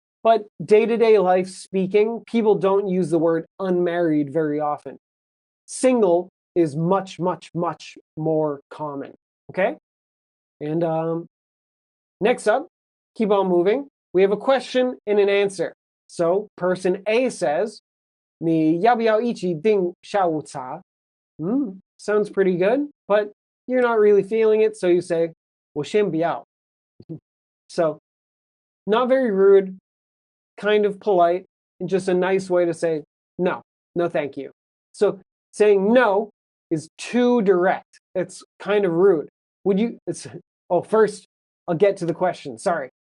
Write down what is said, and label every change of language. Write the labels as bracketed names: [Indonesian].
[English] But day-to-day life speaking, people don't use the word unmarried very often. Single is much, much, much more common, okay? And next up, keep on moving. We have a question and an answer. So person A says, [Chinese] 你要不要一起订下午茶? [English] Sounds pretty good, but you're not really feeling it, so you say, [Chinese] 我先不要. [English] So, not very rude, kind of polite, and just a nice way to say, no thank you. So, saying no is too direct. It's kind of rude. First, I'll get to the question. Sorry.